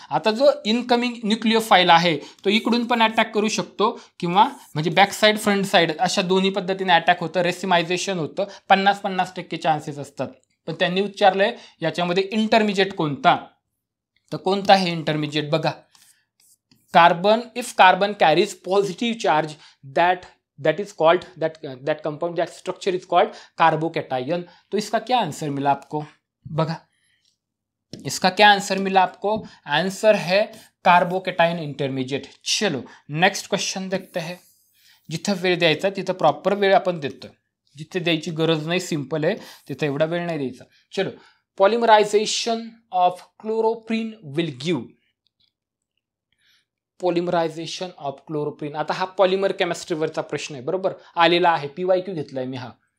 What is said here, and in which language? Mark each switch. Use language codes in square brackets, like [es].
[mr] आता जो इनकमिंग न्यूक्लियोफाईल आहे तो इकडून पण अटॅक करू शकतो, किंवा म्हणजे बॅक साईड फ्रंट साईड अशा दोन्ही पद्धतीने अटॅक होतं, रेसिमायझेशन होतं. 50-50% चान्सेस असतात. पण त्यांनी विचारलंय याच्यामध्ये इंटरमिजिएट कोणता, तर कोणता हे इंटरमिजिएट बघा. [en] Carbon, if carbon carries positive charge, that is called that compound, that structure is called carbocation. [hi] तो इसका क्या आंसर मिला आपको, [mr] बघा [hi] इसका क्या आंसर मिला आपको, आंसर है कार्बोकैटायन इंटरमीडिएट. चलो नेक्स्ट क्वेश्चन देखते हैं. [mr] जिथं वेळ द्यायचा तिथं प्रॉपर वेळ आपण देतो, जिथे द्यायची गरज नाही, सिंपल आहे, तिथं एवढा वेळ नाही द्यायचा. चलो [en] Polymerisation of chloroprene will give. [mr] पॉलिमरायझेशन of chloroprene. आता हा पॉलिमर केमिस्ट्रीवरचा प्रश्न आहे, बरोबर, आलेला आहे, PYQ घेतलाय मी हा.